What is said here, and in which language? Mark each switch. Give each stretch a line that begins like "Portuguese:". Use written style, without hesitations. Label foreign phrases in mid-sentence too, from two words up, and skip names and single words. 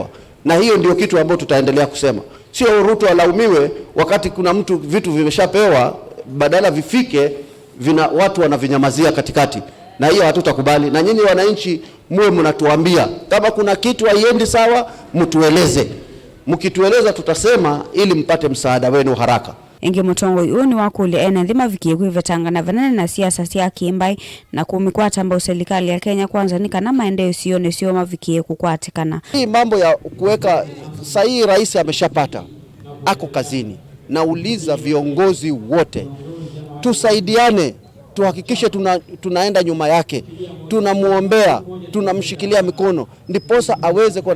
Swahili: Na hiyo ndio kitu ambacho tutaendelea kusema. Sio Ruto alaumiwe wakati kuna mtu vitu vimeshapewa, badala vifike watu wanavinyamazia katikati. Na hiyo hatutakubali. Na nyinyi wananchi muwe mnatuambia kama kuna kitu haiendi sawa, mtueleze. Mkitueleza tutasema ili mpate msaada wenu haraka.
Kamba: Ingi mutongoi uni wakuli enethi mavikie kuivetanga na vanane na siasa sia kimbai na kumikwata ambao serikali ya Kenya kwanza Nikana Maendeeyo sione sio mavikie kukwatikana.
Swahili: Hii mambo ya kuweka sahihi rais ameshapata. Ako kazini. Nauliza viongozi wote tusaidiane, tuhakikishe tunaenda nyuma yake. Tunamuombea, tunamshikilia mikono ndiposa aweze kuona.